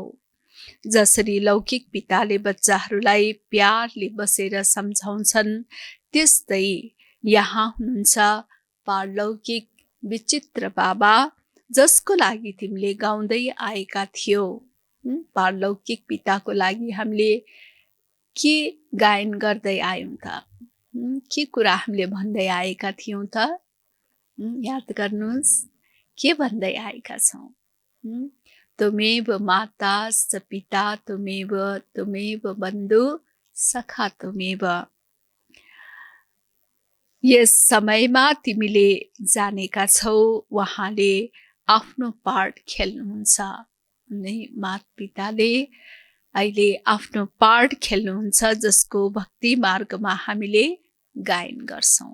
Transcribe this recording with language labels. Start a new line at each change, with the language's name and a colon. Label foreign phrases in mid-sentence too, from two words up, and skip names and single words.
Nepali: जसरी लौकिक पिताले बच्चाहरूलाई प्यारले बसेर सम्झाउँछन्, त्यस्तै यहाँ हुनुहुन्छ पारलौकिक विचित्र बाबा, जसको लागि तिमीले गाउँदै आएका थियौ। पारलौकिक पिताको लागि हामीले के गायन गर्दै आयौँ त? के कुरा हामीले भन्दै आएका थियौँ त? याद गर्नुहोस्, के भन्दै आएका छौँ?
Sanskrit: त्वमेव माता स पिता त्वमेव, त्वमेव बन्धु सखा त्वमेव।
Nepali: यस समयमा तिमीले जानेका छौ उहाँले आफ्नो पार्ट खेल्नुहुन्छ। माता पिताले अहिले आफ्नो पार्ट खेल्नुहुन्छ, जसको भक्ति मार्गमा हामीले गायन गर्छौँ।